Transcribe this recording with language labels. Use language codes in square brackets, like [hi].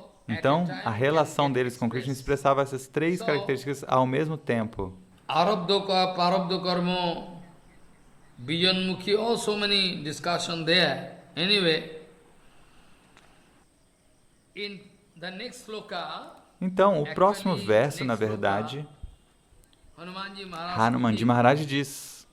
[pt] Então, a relação deles com Krishna expressava essas 3 características ao mesmo tempo. [en] Parabdha karma, Bijanmukhi, oh, so many discussion there. Anyway, in the next sloka, [pt] então, o próximo verso, na verdade, Hanumanji Maharaj diz: